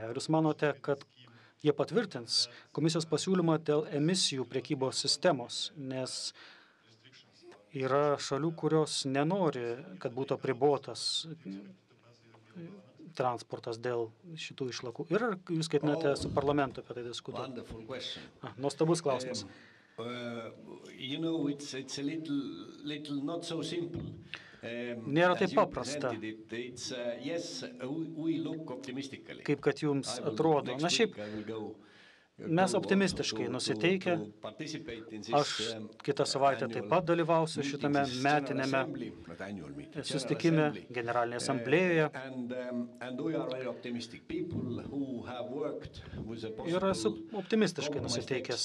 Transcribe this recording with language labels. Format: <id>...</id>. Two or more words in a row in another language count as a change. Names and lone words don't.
<lt>Ar jūs manote, kad jie patvirtins komisijos pasiūlymą dėl emisijų prekybos sistemos, nes yra šalių, kurios nenori, kad būtų apribotas transportas dėl šitų išlakų. Ir ar jūs ketinate su parlamentu apie tai diskutuoti? Nuostabus klausimas.</lt> <en>You know, it's a little not so simple.</en> <lt>Nėra taip paprasta,</lt> <en>Yes, we look optimistically.</en> <lt>kaip kad jums atrodo. Na šiaip, mes optimistiškai nusiteikę. Aš kitą savaitę taip pat dalyvausiu šitame metinėme susitikime Generalinėje asamblėjoje. Ir esu optimistiškai nusiteikęs.</lt>